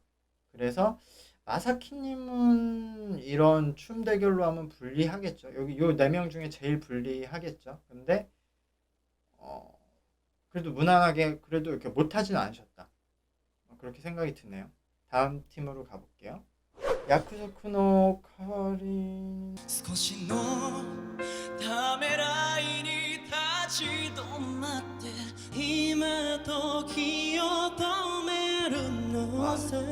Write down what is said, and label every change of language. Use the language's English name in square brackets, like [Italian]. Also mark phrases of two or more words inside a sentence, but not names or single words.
[Korean] 그래서 마사키님은 이런 춤 대결로 하면 불리하겠죠. 여기 요 네 명 중에 제일 불리하겠죠. 근데 어, 그래도 무난하게 그래도 이렇게 못하지는 않으셨다. 그렇게 생각이 드네요. 다음 팀으로 가볼게요. [Japanese] 約束の代わり少しのためらいに立ち止まって今時を止めるのさ